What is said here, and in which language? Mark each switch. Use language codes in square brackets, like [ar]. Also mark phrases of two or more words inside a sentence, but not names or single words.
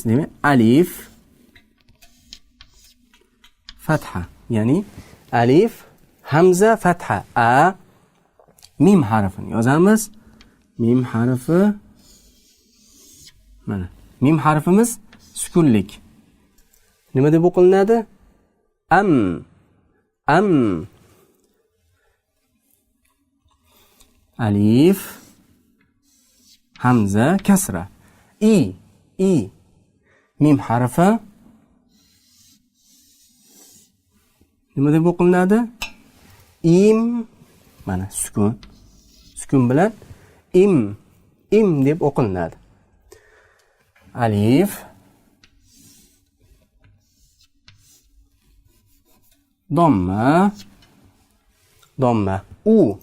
[uz] Demak, alif fatha, ya'ni alif, hamza, fatha, a, mim harfini yozamiz. Mim harfi, mana mim harfimiz sukunlik. Nima deb o'qilinadi? Am. Alif, hamza, kasra. I. Mim harfi nima deb o'qilinadi? Im. Mana sukun bilan im deb o'qilinadi. Alif, domma, u.